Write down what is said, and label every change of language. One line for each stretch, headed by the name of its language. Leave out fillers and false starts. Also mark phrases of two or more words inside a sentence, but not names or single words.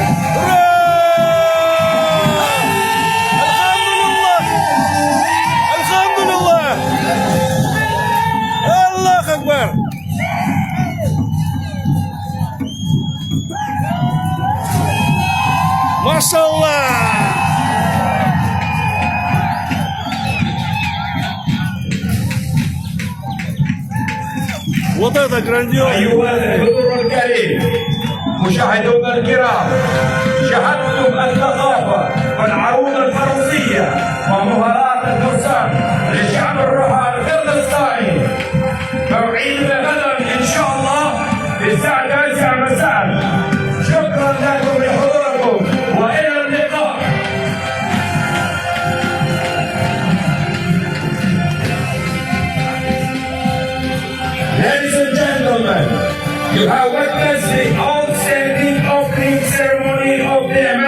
Arabic: الحمد لله! الله أكبر! ما شاء الله.
Russian: Вот это грандиозно.
Arabic: أيها الحضور الكريم مشاهدونا الكرام، شاهدتم الثقافة والعروض الفروسية ومهارات الفرسان للشعب الرهان القرغيزستاني. موعدنا غدا إن شاء الله في الساعة 9 مساء. شكرا لكم لحضوركم وإلى اللقاء.
English: Ladies and gentlemen, you have witnessed the outstanding opening ceremony of the